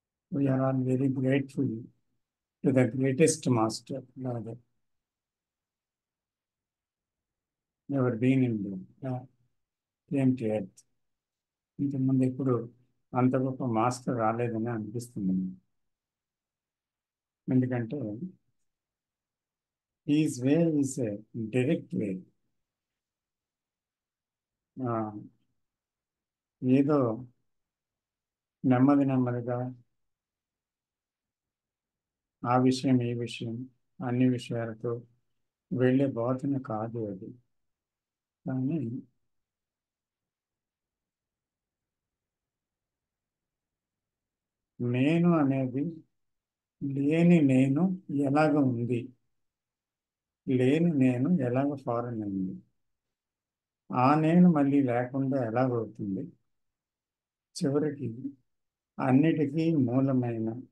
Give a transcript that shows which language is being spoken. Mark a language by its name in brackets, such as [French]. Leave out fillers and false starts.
[English] We are all very grateful to the greatest master, Lord, ever been in the came to earth. [Telugu] ఇంతకుముందు ఇప్పుడు అంత గొప్ప master రాలేదని అనిపిస్తుంది. ఎందుకంటే [English] his way is a direct way. [Telugu] ఏదో నెమ్మదిగా ఆ విషయం ఈ విషయం అన్ని విషయాలతో వెళ్ళే బోధన కాదు అది. కానీ నేను అనేది లేని నేను ఎలాగ ఉంది, లేని నేను ఎలాగ ఫారెన్ అయింది, ఆ నేను మళ్ళీ లేకుండా ఎలాగవుతుంది, చివరికి అన్నిటికీ మూలమైన